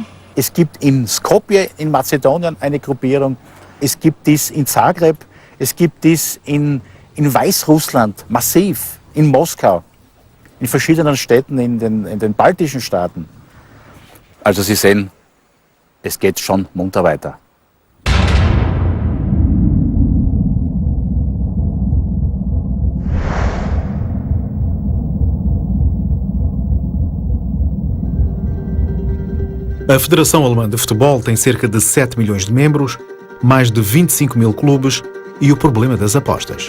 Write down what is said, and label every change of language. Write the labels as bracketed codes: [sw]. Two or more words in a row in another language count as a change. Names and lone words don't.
[de] Es gibt in Skopje in Mazedonien eine Gruppierung, es gibt dies in Zagreb, es gibt dies in Weißrussland massiv, in Moskau, in verschiedenen Städten in den baltischen Staaten. Also Sie sehen, es geht schon munter weiter. [pt] A Federação Alemã de Futebol tem cerca de 7 milhões de membros, mais de 25 mil clubes e o problema das apostas.